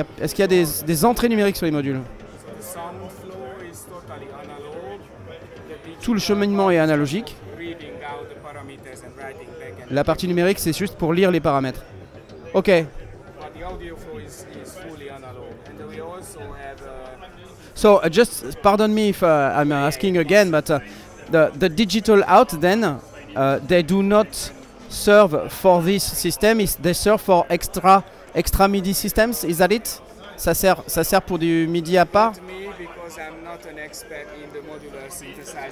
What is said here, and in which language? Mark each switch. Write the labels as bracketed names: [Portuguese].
[French] Est-ce qu'il y a des entrées numériques sur les modules? [English] The sound flow is totally analog. [French] Tout le cheminement est analogique. [English] Reading out the parameters and writing back and [French] La partie numérique, c'est juste pour lire les paramètres. Ok. [English] but the audio flow is fully analog. And we also have So just pardon me if I'm asking again, but the digital out then they do not serve for this system. They serve for extra MIDI systems. Is that it? [French] Ça sert pour du MIDI à part. [English] me because I'm not an expert in the modular synthesizer.